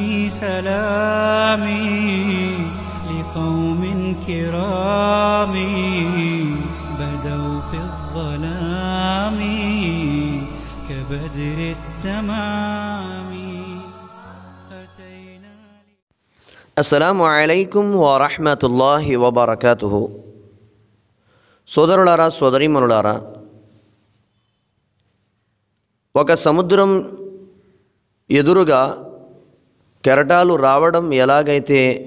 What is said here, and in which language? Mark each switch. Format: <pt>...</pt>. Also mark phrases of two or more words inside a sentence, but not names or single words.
<ar>سلامي لقوم كرام بدوا في الظلام كبدر التمام. السلام عليكم ورحمة الله وبركاته.</ar> <te>సోదరులారా, సోదరీమణులారా, ఒక సముద్రం ఎదురుగా కెరటాలు రావడం ఎలాగైతే</te>